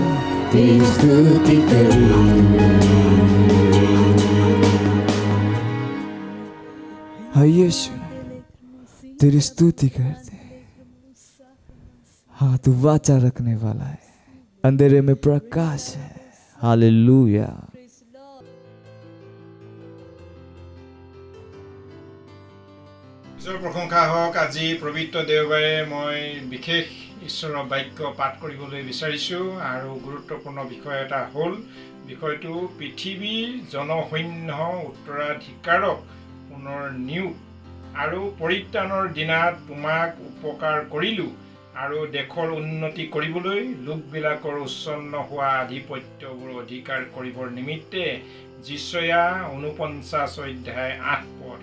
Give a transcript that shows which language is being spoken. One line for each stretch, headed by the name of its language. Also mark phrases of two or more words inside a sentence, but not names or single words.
Hindi: तेरी स्तुति करूं। हाँ यीशु तेरी स्तुति करते। हाँ तू वाचा रखने वाला है, अंधेरे में प्रकाश है। हालेलुया।
Assamese: ঈশ্বৰৰ প্ৰশংসা হওক। আজি পবিত্ৰ দেওবাৰে মই বিশেষ ঈশ্বৰৰ বাক্য পাঠ কৰিবলৈ বিচাৰিছোঁ আৰু গুৰুত্বপূৰ্ণ বিষয় এটা হ'ল বিষয়টো পৃথিৱীৰ জনসৈন্য উত্তৰাধিকাৰক পুনৰ নিয়োগ আৰু পৰিত্ৰাণৰ দিনাত তোমাক উপকাৰ কৰিলোঁ আৰু দেশৰ উন্নতি কৰিবলৈ লোকবিলাকৰ উচ্ছন্ন হোৱা আধিপত্যবোৰ অধিকাৰ কৰিবৰ নিমিত্তে যিচয়া 49 অধ্যায় 8 পদ।